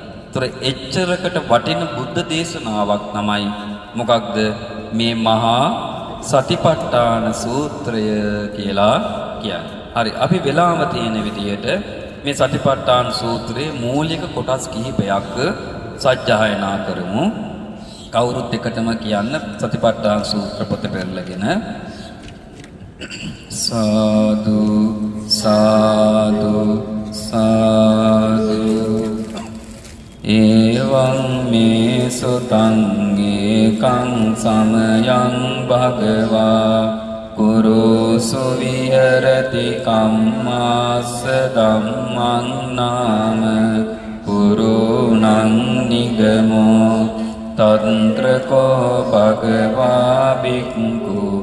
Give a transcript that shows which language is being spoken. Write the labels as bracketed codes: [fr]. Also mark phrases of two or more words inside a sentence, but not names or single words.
[si] ඒතර එච්චරකට වටින බුද්ධ දේශනාවක් තමයි මොකක්ද මේ මහා සතිපට්ඨාන සූත්‍රය කියලා කියන්නේ. හරි, අපි වෙලාම තියෙන විදියට මේ සතිපට්ඨාන සූත්‍රයේ මූලික කොටස් කිහිපයක් සජ්ජායනා කරමු. කවුරුත් එකටම කියන්න සතිපට්ඨාන සූත්‍ර පොත පෙරලගෙන [pi] සාදු සාදු සාදු එවං මේ සුතං ඒකං සමයං භගවා කුරුසු විහෙරති කම්මාස්ස ධම්මං නාම කුරුණං නිගමෝ තන්ත්‍රකෝ භගවා බික්ඛු